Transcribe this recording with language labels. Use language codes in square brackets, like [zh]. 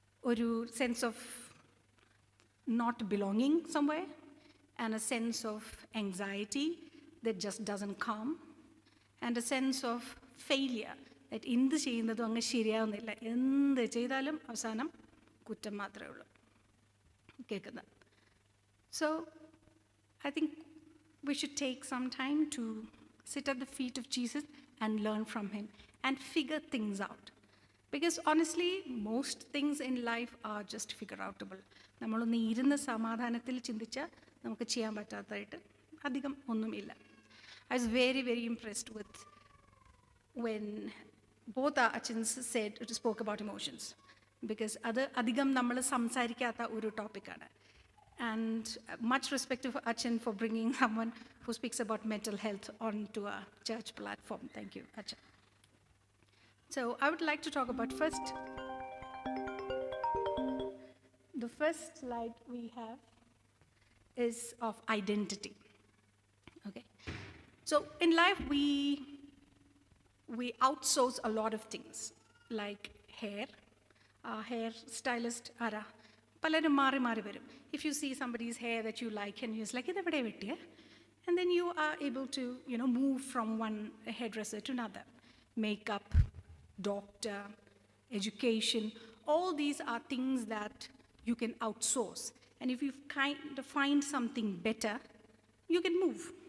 [en] ഒരു sense of not belonging somewhere, and a sense of anxiety that just doesn't come, and a sense of failure, that [ml] എന്ത് ചെയ്യുന്നതും അങ്ങ് ശരിയാവുന്നില്ല, എന്ത് ചെയ്താലും അവസാനം കുറ്റം മാത്രമേ ഉള്ളൂ കേൾക്കുന്നത്. [en] So I think we should take some time to sit at the feet of Jesus and learn from him and figure things out. Because honestly, most things in life are just figure outable. [ml] നമ്മളൊന്ന് ഇരുന്ന് സമാധാനത്തിൽ ചിന്തിച്ചാൽ നമുക്ക് ചെയ്യാൻ പറ്റാത്തതായിട്ട് അധികം ഒന്നുമില്ല. [en] I was very, very impressed with when both our achins spoke about emotions, because [ml] അത് അധികം നമ്മൾ സംസാരിക്കാത്ത ഒരു ടോപ്പിക്കാണ്. [en] And much respect to Achin for bringing someone who speaks about mental health onto a church platform. Thank you, Achin. So I would like to talk about the first slide we have is of identity. Okay. So in life we outsource a lot of things, like hair. [ml] Hair stylist ara പലരും മാറി മാറി വരും. [en] If you see somebody's hair that you like and you're like, [ml] ഇതെവിടെ വെട്ടിയേ? [en] And then you are able to, move from one hairdresser to another. Makeup, doctor, education, all these are things that you can outsource. And if you kind of find something better, you can move.